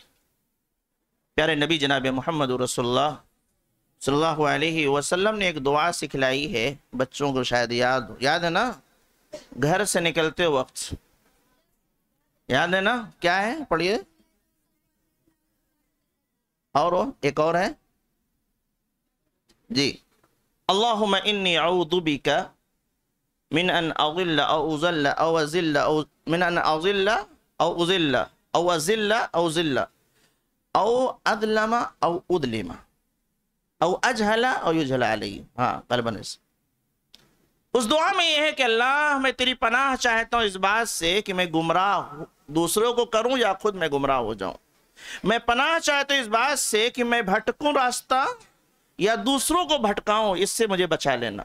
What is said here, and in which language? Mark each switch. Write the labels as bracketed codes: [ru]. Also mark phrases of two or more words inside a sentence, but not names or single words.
[ur] پیارے نبی جناب محمد رسول اللہ [ar] صلی اللہ علیہ وسلم [ur] نے ایک دعا سکھلائی ہے، بچوں کو شاید یاد ہے نا، گھر سے نکلتے وقت یاد ہے نا، کیا ہے؟ پڑھیے۔ اور ایک اور ہے جی، [ar] اللہم انی اعوذ بک من ان اضل او اضل او ازل او من ان اضل او اضل او ازل او ذل او اظلم او اظلم او اجہل او یجہل علی۔ [ur] ہاں قلباً اس دعا میں یہ ہے کہ اللہ میں تیری پناہ چاہتا ہوں اس بات سے کہ میں گمراہ دوسروں کو کروں یا خود میں گمراہ ہو جاؤں، میں پناہ چاہتا ہوں اس بات سے کہ میں بھٹکوں راستہ یا دوسروں کو بھٹکاؤں، اس سے مجھے بچا لینا۔